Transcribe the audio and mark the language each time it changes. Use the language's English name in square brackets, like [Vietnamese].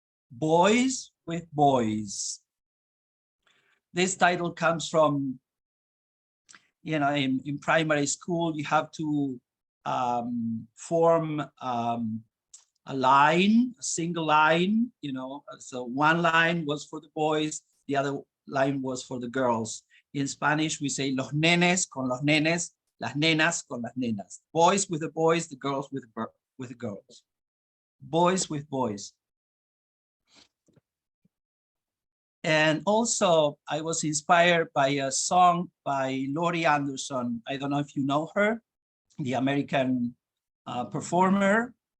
[English] Boys with Boys. This title comes from, in primary school, you have to form a line, a single line, so one line was for the boys, the other line was for the girls. In Spanish, we say [Spanish] los nenes con los nenes, las nenas con las nenas. [English] Boys with the boys, the girls with the girls. Boys with boys. And also, I was inspired by a song by Laurie Anderson. I don't know if you know her, the American performer.